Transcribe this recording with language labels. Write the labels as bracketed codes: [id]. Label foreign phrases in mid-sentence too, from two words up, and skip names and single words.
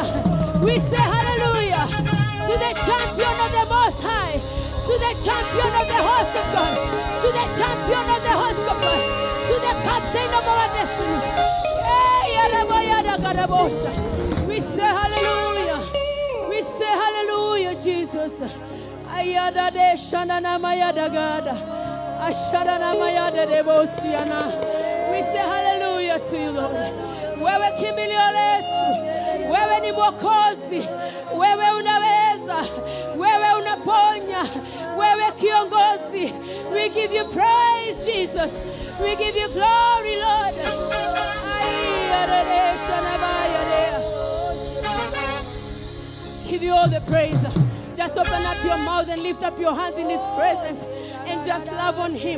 [en] We say hallelujah to the champion of the Most High, to the champion of the host of God, to the champion of the host of God, to the captain of our destinies. We say hallelujah. We say hallelujah, Jesus. Ayada de shanana mayada gada. Ashadana mayada de bosiana. We say hallelujah to you, Lord. [sw] Wewe kimbilio letu, wewe ni mwokozi, wewe unaweza, wewe unaponya, wewe kiongozi. [en] We give you praise, Jesus. We give you glory, Lord. Give you all the praise. Just open up your mouth and lift up your hands in his presence and just love on him.